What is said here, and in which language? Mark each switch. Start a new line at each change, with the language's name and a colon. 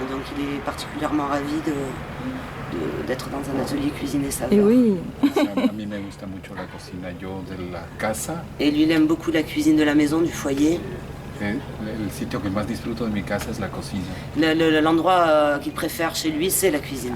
French: Donc il est particulièrement ravi d'être dans un atelier cuisine et saveur. Et oui.
Spanish: A mí me gusta mucho la cocina yo de la casa.
French: Et lui, il aime beaucoup la cuisine de la maison, du foyer.
Spanish: El sitio que más disfruto de mi casa es la cocina.
French: L'endroit qu'il préfère chez lui, c'est la cuisine.